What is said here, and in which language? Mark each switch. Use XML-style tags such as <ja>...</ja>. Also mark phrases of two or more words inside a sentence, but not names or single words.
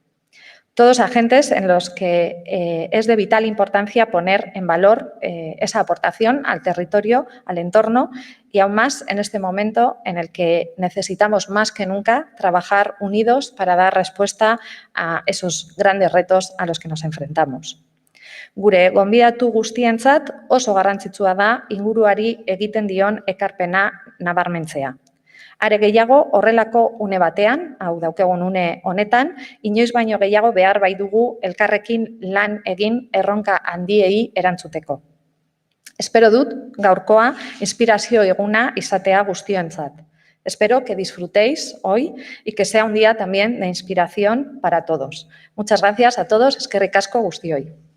<es>Todos agentes en los que es de vital importancia poner en valor esa aportación al territorio, al entorno y aún más en este momento en el que necesitamos más que nunca trabajar unidos para dar respuesta a esos grandes retos a los que nos enfrentamos.</es> <eu>Gure gonbidatu guztientzat oso garrantzitsua da inguruari egiten dion ekarpena nabarmentzea. Are gehiago, horrelako une batean, hau daukagun une honetan, inoiz baino gehiago behar bai dugu elkarrekin lan egin erronka handiei erantzuteko. Espero dut gaurkoa inspirazio eguna izatea guztiontzat.</eu> <es>Espero que disfrutéis hoy y que sea un día también de inspiración para todos. Muchas gracias a todos,</es> <eu>eskerrik asko guztioi.</eu>